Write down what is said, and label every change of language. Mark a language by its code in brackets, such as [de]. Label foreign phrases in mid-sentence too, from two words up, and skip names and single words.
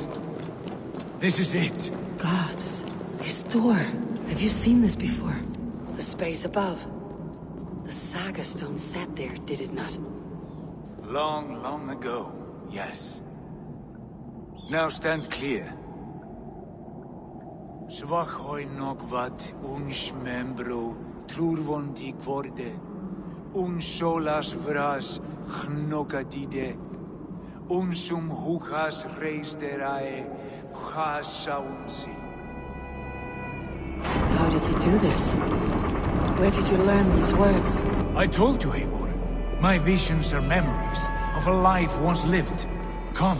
[en] This is it. Gods. His door. Have you seen this before? The space above. The Saga Stone sat there, did it not? Long, long ago, yes. Now stand clear. Svachoi nokvat uns membro trurvondi kvorde un solas vras gnokatide unsum huchas reisderae chasaunsi. How did you do this? Where did you learn these words? I told you, Eivor. My visions are memories of a life once lived. Come.